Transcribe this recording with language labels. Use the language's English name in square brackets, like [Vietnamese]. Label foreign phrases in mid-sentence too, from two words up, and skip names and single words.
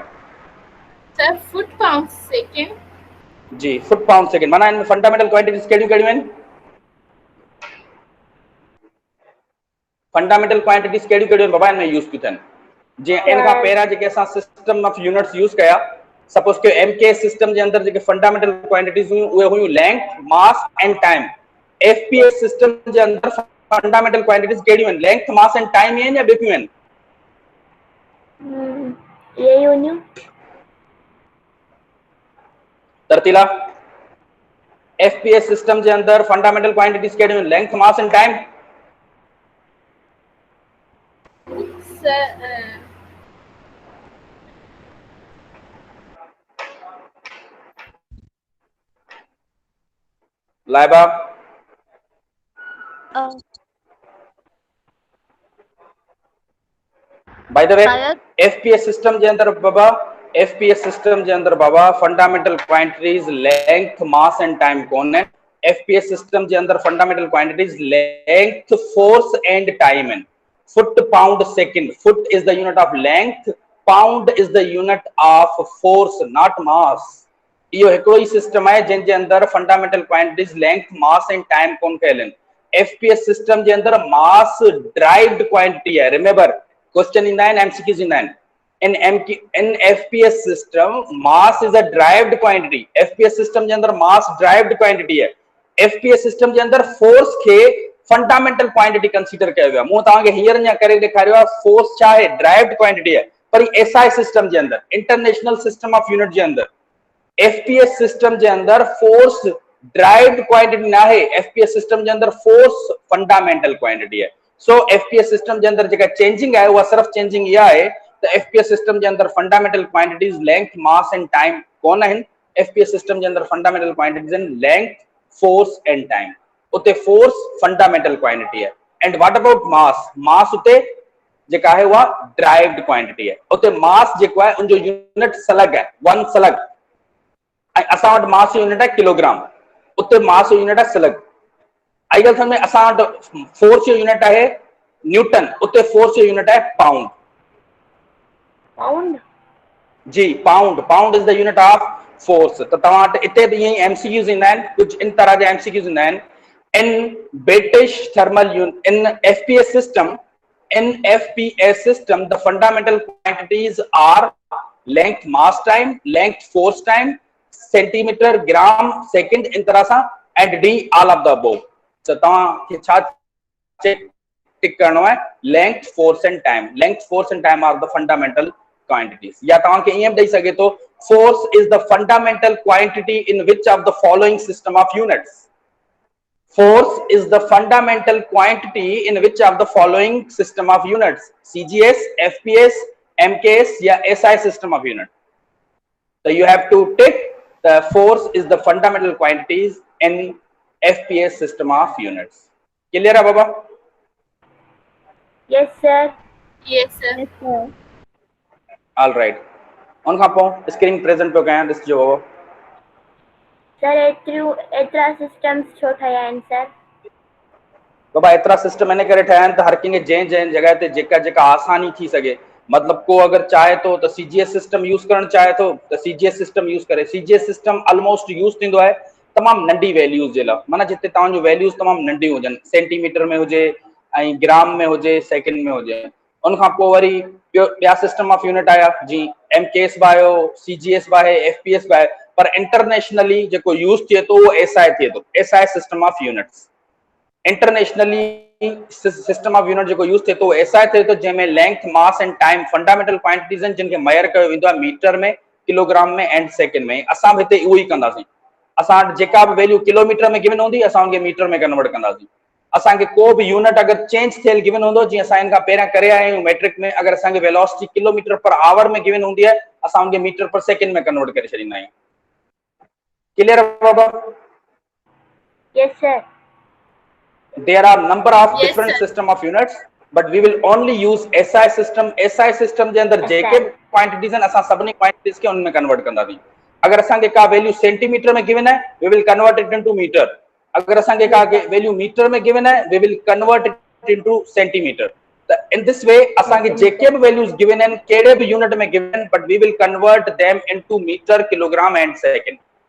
[English] Sir foot pound second. [Sindhi] जी [English] foot pound second. [Sindhi] माना इन [English] fundamental quantities [Sindhi] कहिड़ियूं कहिड़ियूं आहिनि? [English] fundamental quantities [Sindhi] कहिड़ियूं कहिड़ियूं बाबा इनमें यूज थी थियनि? जीअं इन खां पहिरियां जेके असां [English] system of units [Sindhi] यूज कया, सपोज के MKS सिस्टम जे अंदर जेके [English] fundamental quantities [Sindhi] हुयूं उहे हुयूं [English] length, mass and time. [Sindhi] FPS सिस्टम जे अंदर [English] fundamental quantities [Sindhi] कहिड़ियूं आहिनि? [English] length, mass and time [Sindhi] आहिनि या ॿियूं आहिनि? ये यूनियन तरतीला FPS सिस्टम जे अंदर [English] fundamental quantities [Sindhi] कहिड़ियूं आहिनि? [English] Length, mass and time. [Sindhi] लाइबा [English] by the way [Sindhi] FPS सिस्टम जे अंदर बाबा [English] fundamental quantities length, mass and time [Sindhi] कोन है। FPS सिस्टम जे अंदर [English] fundamental quantities length, force and time [Sindhi] आहिनि। [English] Foot, pound, second. Foot is the unit of length, pound is the unit of force, not mass. इहो हिकिड़ो ई सिस्टम आहे जंहिंजे अंदर fundamental quantities length, mass and time कोन कयल आहिनि। [Sindhi] FPS सिस्टम जे अंदर [English] mass derived quantity [Sindhi] है। [English] remember question [Sindhi] ईंदा आहिनि, MCQs ईंदा आहिनि। [English] In FPS system mass is a derived quantity. [Sindhi] FPS system जे अंदर [English] mass derived quantity [Sindhi] है। FPS system जे अंदर force खे [English] fundamental quantity [Sindhi] consider कयो वियो आहे। मूं तव्हांखे हींअर अञा करे ॾेखारियो आहे force छा आहे? [English] derived quantity है। [Sindhi] पर SI system जे अंदर, [English] international system of unit [Sindhi] जे अंदर, FPS system जे अंदर force [English] derived quantity [Sindhi] ना है। FPS system जे अंदर force [English] fundamental quantity [Sindhi] है। So FPS system जे अंदर जेका चेंजिंग आहे उहा सिर्फ चेंजिंग इहा आहे त FPS system जे अंदर [English] fundamental quantities length, mass and time [Sindhi] कोन आहिनि। FPS system जे अंदर [English] fundamental quantities [Sindhi] आहिनि [English] length, force and time. [Sindhi] उते [English] force fundamental quantity [Sindhi] है। [English] And what about mass? [Sindhi] मास उते जेका है उहा [English] derived quantity [Sindhi] है। उते मास जेको आहे उनजो यूनिट सलग है, 1 सलग। असां वटि मास यूनिट है किलोग्राम, उते मास यूनिट है सलग। आई गल समझ में? असां वटि फोर्स जो यूनिट है न्यूटन, उते फोर्स जो यूनिट है पाउंड। पाउंड जी पाउंड। [English] Pound is the unit of force. [Sindhi] तो तव्हां वटि इते बि ईअं ई MCQs ईंदा आहिनि, कुझु इन तरह जा MCQs ईंदा आहिनि। [English] In British thermal unit, in FPS system the fundamental quantities are length, mass, time, length, force, time, Centimeter, gram, second [Sindhi] इन तरह सा, [English] and D all of the above. [Sindhi] तो तव्हांखे छा [English] check tick [Sindhi] करणो है, [English] length, force and time. Length, force and time are the fundamental quantities. [Sindhi] या तव्हांखे ईअं ॾेई सघे तो, [English] Force is the fundamental quantity in which of the following system of units. Force is the fundamental quantity in which of the following system of units: CGS, FPS, MKS, या SI system of unit. So you have to tick the force is the fundamental quantities in FPS system of units. [Sindhi] Clear है बाबा? [English] Yes, sir. Yes, sir. Yes, sir. All right. [Sindhi] उन खां पोइ [English] screen present [Sindhi] पियो कयां, ॾिसजो बाबा। सर एतिरा सिस्टम्स छो ठाहिया आहिनि सर? बाबा एतिरा सिस्टम इन करे ठाहिया आहिनि त हर कंहिंखे जंहिं जॻह ते जेका आसानी थी सघे। मतलब को अगर चाहे तो सीजीएस सिस्टम यूज करण चाहे तो सीजीएस सिस्टम यूज करे। सीजीएस सिस्टम ऑलमोस्ट यूज थींदो आहे तमाम नंढी वैल्यूज जे लाइ, माना जिते तव्हांजो वैल्यूज तमाम नंढी हुजनि, सेंटीमीटर में हुजे ऐं ग्राम में हुजे, सेकंड में हुजे। उन खां पोइ वरी ॿिया [English] system of unit [Sindhi] आया, जी एमकेएस बि आयो, सीजीएस बि आहे, एफपीएस बि आहे, पर इंटरनेशनली जेको यूज थिए थो उहो एसआई थिए थो, [English] SI system of units. [Sindhi] इंटरनेशनली [English] system of unit [Sindhi] जो यूज थे तो ऐसा थे तो जैमें [English] length, mass and time fundamental quantities [Sindhi] आहिनि जिनके मेयर कयो वेंदो आहे मीटर में, किलोग्राम में एंड सेकंड में। असां भी हिते उहो ई कंदासीं। असां जेका भी वैल्यू किलोमीटर में गिवन हूंदी असां उनके मीटर में कन्वर्ट कंदासीं। असां के को भी यूनिट अगर चेंज थियल गिवन हूंदो, जी असां इनका पहिरियां करे आया आहियूं मैट्रिक में, अगर असां के वेलोसिटी किलोमीटर पर आवर में गिवन हूंदी है असां उनके मीटर पर सेकंड में कन्वर्ट करे छॾींदा आहियूं। क्लियर है बाबा? [English] Yes, sir. There are number of Yes, different sir. system of units, but we will only use SI system. [Sindhi] SI system जे अंदर जेके क्वांटिटीज हैं असां सभनी क्वांटिटीज के उनमें कन्वर्ट कंदासीं। अगर असां के का वैल्यू सेंटीमीटर में गिवन है [English] we will convert it into [Sindhi] मीटर। अगर असां के का वैल्यू मीटर में गिवन है [English] we will convert it into [Sindhi] सेंटीमीटर। [English] In this way [Sindhi] असां के जेके भी वैल्यूज गिवन हैं केड़े भी यूनिट में गिवन, [English] but we will convert them into meter, kilogram and second.